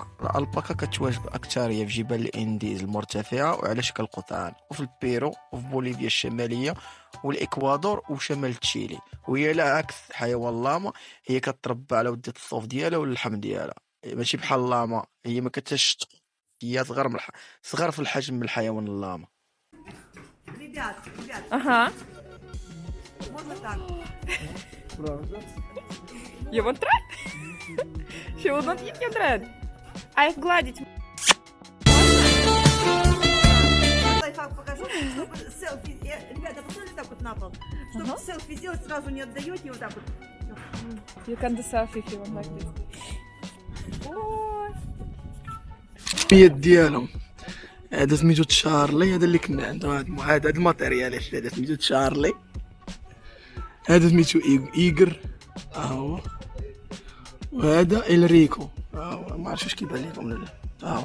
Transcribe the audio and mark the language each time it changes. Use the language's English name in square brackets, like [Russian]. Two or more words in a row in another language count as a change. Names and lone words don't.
[Arabic] الالباكا كتواجد اكثريه في جبال الانديز المرتفعه وعلى شكل قطعان، وفي البيرو وفي بوليفيا الشماليه والاكوادور وشمال تشيلي. وهي لا عكس حيوان اللاما، هي كتربى على ودة الصوف ديالها واللحم ديالها، ماشي بحال اللاما. هي ما كتش، هي صغر في الحجم من الحيوان اللاما. [Russian] Ребят, Ага. можно так? [Dutch] Je wilt eruit? Je wilt nog niet eruit. [Russian] А их гладить. Лайфхак покажу, чтобы селфи... Ребята, посмотрите так вот на пол. Чтобы селфи сделать, сразу не отдаете вот так вот. [English] You can do selfie if you want like this. [Arabic] السميات ديالهم هذا سميتو تشارلي، هذا اللي كنا عنده، هذا الماتيريال هذا سميتو تشارلي، هذا سميتو ايغر، هو وهذا إلريكو، ما عرفتش واش كيبان لكم ولا لا.